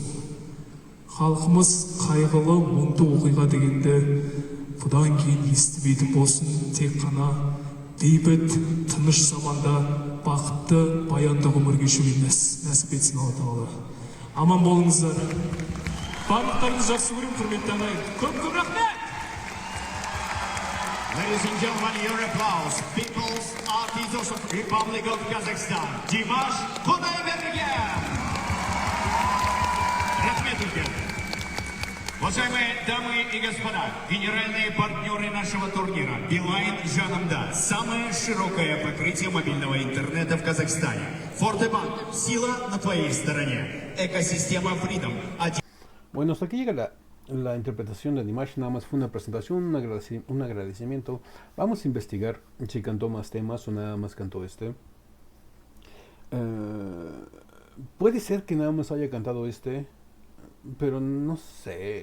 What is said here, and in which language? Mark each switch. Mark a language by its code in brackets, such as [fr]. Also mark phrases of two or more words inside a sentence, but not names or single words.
[kk] Халқымыз қайғылы, мұңды оқиға дегенде бұдан кейін естімейтін болсын. Тек қана бейбіт, тыныш заманда бақытты, баянды ғұмыр кешуге нәсіп етсін Алла Тағала. Аман болыңыздар. Барлықтарыңызды жақсы көремін, құрметті ағайын. Көп рахмет. [en] Ladies and gentlemen, your applause. People's Artists of Republic of Kazakhstan. [kk] Dimash Kudaybergen. Rahmet ülke. [ru] Уважаемые дамы и господа, генеральные партнеры нашего турнира Билайн Жанамда. Самое широкое покрытие мобильного интернета в Казахстане. Фортебанк. Сила на твоей стороне. Экосистема Freedom. [es] Bueno, hasta aquí llega la interpretación de Dimash. Nada más fue una presentación, un agradecimiento. Vamos a investigar si cantó más temas o nada más cantó este. Puede ser que nada más haya cantado este, pero no sé.